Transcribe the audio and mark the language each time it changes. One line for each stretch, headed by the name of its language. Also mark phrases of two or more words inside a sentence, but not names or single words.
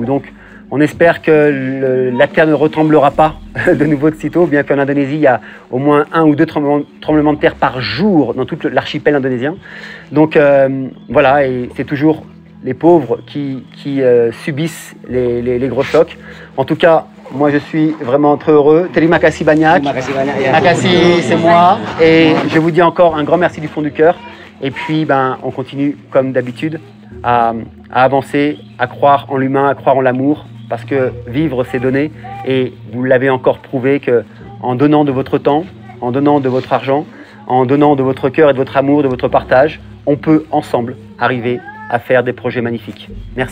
French: Donc on espère que la terre ne retremblera pas de nouveau de sitôt, bien qu'en Indonésie, il y a au moins 1 ou 2 tremblements de terre par jour dans tout l'archipel indonésien. Donc voilà, et c'est toujours les pauvres qui subissent les gros chocs. En tout cas, moi, je suis vraiment très heureux.
Indonesian: Terima kasih banyak. Terima kasih,
French: c'est moi. Et je vous dis encore un grand merci du fond du cœur. Et puis, on continue comme d'habitude à avancer, à croire en l'humain, à croire en l'amour, parce que vivre, c'est donner. Et vous l'avez encore prouvé qu'en donnant de votre temps, en donnant de votre argent, en donnant de votre cœur et de votre amour, de votre partage, on peut ensemble arriver à faire des projets magnifiques.